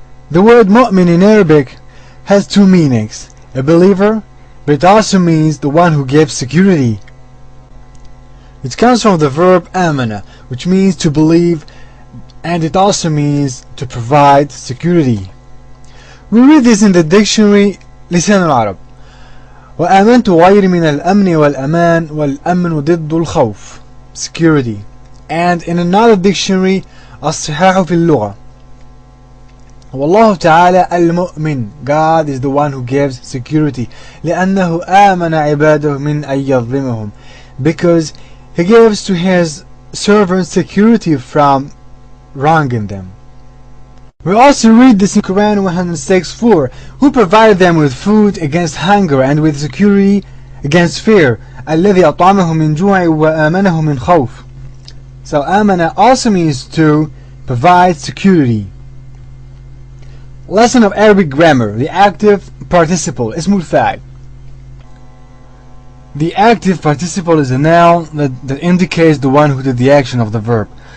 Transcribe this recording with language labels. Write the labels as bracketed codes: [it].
[en] The word mu'min in Arabic has two meanings: a believer, but it also means the one who gives security. It comes from the verb amana, which means to believe, and it also means to provide security. We read this in the dictionary لسان العرب. [ar] وآمنت غير من الأمن والأمان والأمن ضد الخوف, security. [en] And in another dictionary الصحاح في اللغة. والله تعالى المؤمن, God is the one who gives security. لأنه آمن عباده من أن يظلمهم, because He gives to His servants security from wronging them. We also read this in Quran 106:4, who provided them with food against hunger and with security against fear. [ar] الذي أطعمهم من جوع وآمنهم من خوف. [en] So amana also means to provide security. Lesson of Arabic grammar, the active participle, اسم الفاعل. The active participle is a noun that indicates the one who did the action of the verb.